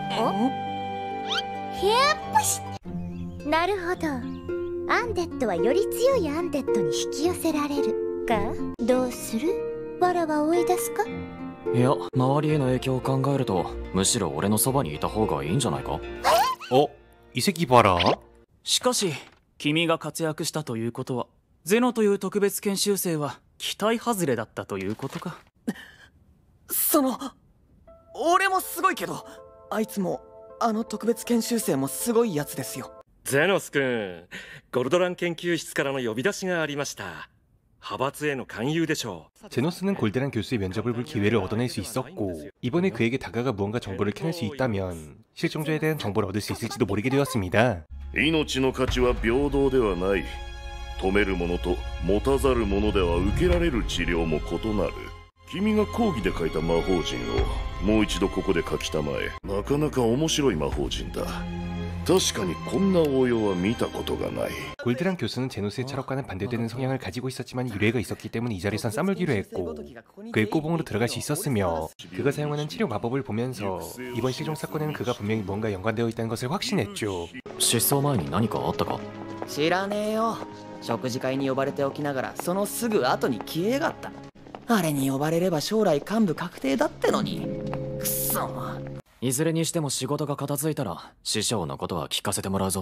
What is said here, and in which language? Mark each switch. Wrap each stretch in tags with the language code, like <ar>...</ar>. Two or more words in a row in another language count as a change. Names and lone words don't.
<ja>へっぽし。なるほど。アンデッドはより強いアンデッドに引き寄せられるか。どうする？わらは追い出すか？いや、周りへの影響を考えるとむしろ俺のそばにいた方がいいんじゃないか。</ja> <ko>어? 이 새끼 봐라.</ko> <ja>しかし君が活躍したということはゼノという特別研修生は期待外れだったということか。俺もすごいけど、あいつもあの特別研修生もすごいやつですよ。ゼノス君、ゴルドラン研究室からの呼び出しがありました。派閥への勧誘でしょう。</ja> <ko>제노스는 골드란 교수의 면접을 볼 기회를 얻어낼 수 있었고 이번에 그에게 다가가 무언가 정보를 캐낼 수 있다면 실종자에 대한 정보를 얻을 수 있을지도 모르게 되었습니다.</ko> <ja>命の価値は平等ではない。止めるものと持たざるものでは受けられる治療も異なる。君が講義で書いた魔法陣をもう一度ここで書きたまえ。なかなか面白い魔法陣だ。確かにこんな応用は見たことがない。</ja> <ko>골드란 교수는 제노스의 철학과는 반대되는 성향을 가지고 있었지만 유례가 있었기 때문에 이 자리에선 싸물기로 했고 그의 꼬봉으로 들어갈 수 있었으며 그가 사용하는 치료 마법을 보면서 이번 실종 사건에는 그가 분명히 뭔가 연관되어 있다는 것을 확신했죠.</ko> <ja>失踪前に何かあったか？知らねえよ。食事会に呼ばれておきながらそのすぐ後に消えやがった。あれに呼ばれれば将来幹部確定だってのに。くそ。いずれにしても仕事が片付いたら師匠のことは聞かせてもらうぞ。</ja>